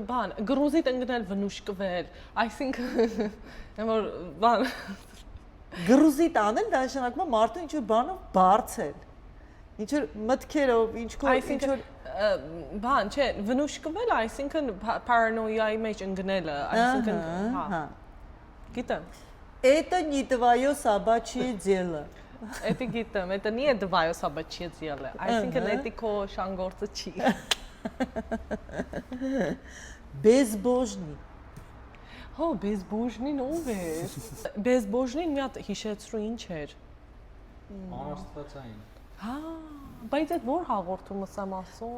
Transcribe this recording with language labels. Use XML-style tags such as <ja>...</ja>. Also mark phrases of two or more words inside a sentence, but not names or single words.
<hy>Բան, գրուզիտ ընկնել վնուշկվել, այսինքն որ բան Գրուզիտ անել դա նշանակում է մարդու ինչ որ բանով բարձել։ Ինչ որ մտքերով, ինչ որ բան, չէ, վնուշկվել, այսինքն պարանոյայի մեջ ընկնելը, այսինքն հա։ Գիտեմ։</hy> <ru>Это не твое собачье дело։</ru> <hy>Էդի գիտեմ,</hy> <ru>это не твое собачье дело,</ru> <hy>այսինքն էդի քո շանգործը չի։ Безбожный։ Հո, безбожнին ով է։ Безбожнին մի հատ հիշեցրու ինչ էր։ Անաստվածային։ Հա, բայց այդ որ հաղորդումս եմ ասում։</hy>